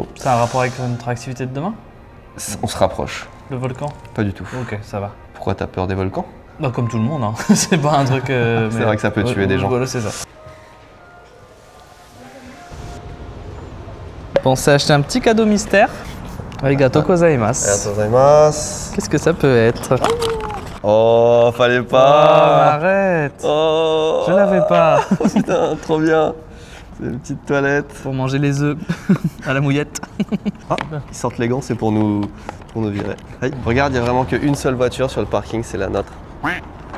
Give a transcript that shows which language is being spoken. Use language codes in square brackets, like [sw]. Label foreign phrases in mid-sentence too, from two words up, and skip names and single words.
[fr] Ça a un rapport avec notre activité de demain? On se rapproche. Le volcan? Pas du tout. Ok, ça va. Pourquoi t'as peur des volcans? Bah, comme tout le monde, hein. C'est pas un truc. C'est vrai que ça peut tuer des gens. Voilà, c'est ça. Pensez à acheter un petit cadeau mystère. [ja] ありがとうございます. ありがとうございます. [fr] Qu'est-ce que ça peut être? Oh, fallait Oh, pas. arrête. Oh. Je l'avais pas. Putain, trop bien. C'est une petite toilette. Pour manger les œufs à la mouillette. Ah, ils sortent les gants, c'est pour nous virer. Hey, regarde, il n'y a vraiment qu'une seule voiture sur le parking, c'est la nôtre.